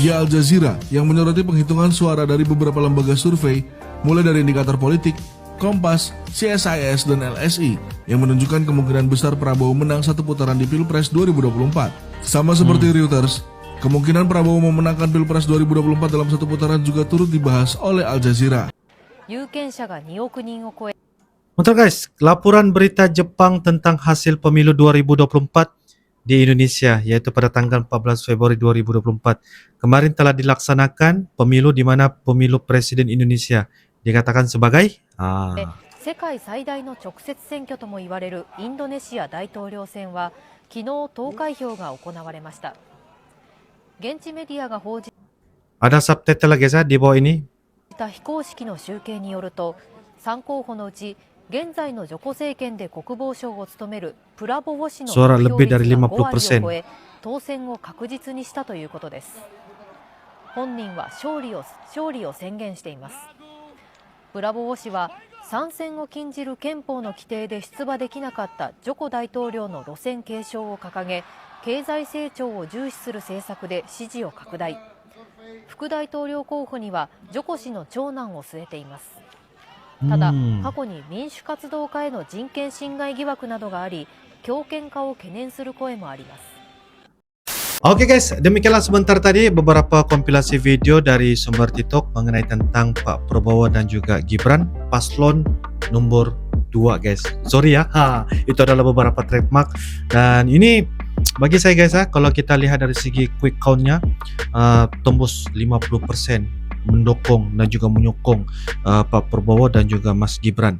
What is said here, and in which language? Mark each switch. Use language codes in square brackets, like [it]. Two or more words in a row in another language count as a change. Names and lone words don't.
[id] media Al Jazeera yang menyoroti penghitungan suara dari beberapa lembaga survei, mulai dari indikator politik, Kompas, CSIS, dan LSI yang menunjukkan kemungkinan besar Prabowo menang satu putaran di Pilpres 2024. Sama seperti Reuters, kemungkinan Prabowo memenangkan Pilpres 2024 dalam satu putaran juga turut dibahas oleh Al Jazeera. [ja] 有権者が2億人を超え [id] Bentar guys, laporan berita Jepang tentang hasil pemilu 2024 di Indonesia, yaitu pada tanggal 14 Februari 2024. Kemarin telah dilaksanakan pemilu di mana pemilu Presiden Indonesia dikatakan sebagai [ja] 世界最大の直接選挙とも言われるインドネシア大統領選は昨日投開票が行われました。現地メディアが報じ [id] ada subtitle guys ya di bawah ini. [ja] た非公式の集計によると、3候補のうち現在のジョコ政権で国防相を務めるプラボウ氏の得 [id] Suara [ja] 票 [id] lebih [ja] 率 [id] dari [ja] が5割を [id] 50%. [ja] 超え、当選を確実にしたということです。本人は勝利を宣言しています。プラボウ氏は参戦を禁じる憲法の規定で出馬できなかったジョコ大統領の路線継承を掲げ、経済成長を重視する政策で支持を拡大。副大統領候補にはジョコ氏の長男を据えています。ただ、過去に民主活動家への人権侵害疑惑などがあり、強権化を懸念する声もあります。 [id] Oke guys, demikianlah sebentar tadi beberapa kompilasi video dari sumber TikTok mengenai tentang Pak Prabowo dan juga Gibran, paslon nomor 2 guys. Sorry ya, itu adalah beberapa trademark. Dan ini bagi saya guys ya, kalau kita lihat dari segi [en] quick count- [id] nya, tembus 50% mendukung dan juga menyokong Pak Prabowo dan juga Mas Gibran.